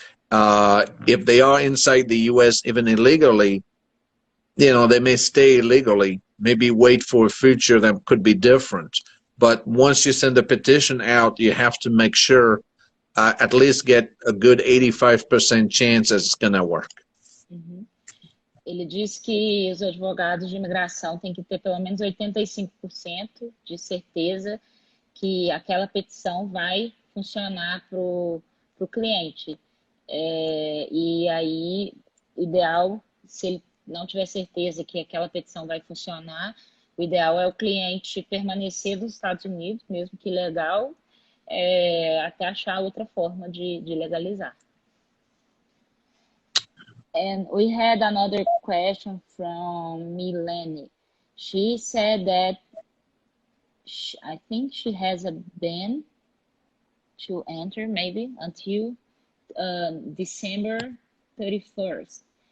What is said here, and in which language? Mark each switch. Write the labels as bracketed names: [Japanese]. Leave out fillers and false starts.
[English] If they are inside the U.S. even illegally, you know, they may stay illegally, maybe wait for a future that could be different. But once you send the petition out, you have to make sure at least get a good 85% chance that it's going to work. Uhum. [Portuguese] Ele diz que os advogados de imigração têm que ter pelo menos 85% de certeza que aquela petição vai funcionar para o cliente. E aí, o ideal, se ele não tiver certeza que aquela petição vai funcionar, o ideal é o cliente permanecer nos Estados Unidos, mesmo que ilegal, até achar outra forma de legalizar. [English] And we had another question from Milene. She said that I think she has a ban to enter maybe until December 31st.